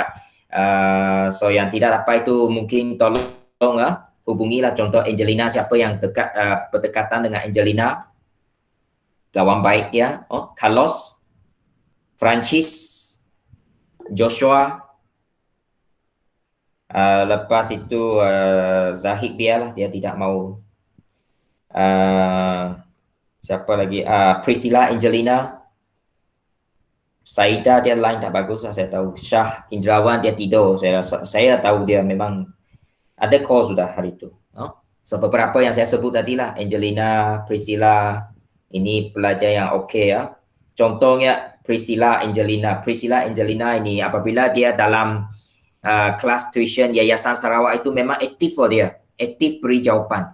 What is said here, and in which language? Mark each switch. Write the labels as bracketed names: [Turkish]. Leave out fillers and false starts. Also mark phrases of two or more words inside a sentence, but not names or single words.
[Malay] So yang tidak dapat itu mungkin tolong hubungilah contoh Angelina, siapa yang dekat berdekatan dengan Angelina. kawan baik dia, Carlos, Francis, Joshua. Lepas itu Zahid biarlah, dia tidak mau. Siapa lagi? Priscilla Angelina. Saida dia line tak bagus lah, saya tahu. Syah Indrawan dia tidur. Saya tahu dia memang ada call sudah hari itu. So beberapa yang saya sebut tadi lah, Angelina, Priscilla, ini pelajar yang okey ya. Contohnya Priscilla Angelina ini apabila dia dalam kelas tuition Yayasan Sarawak itu memang aktif for dia, aktif beri jawapan.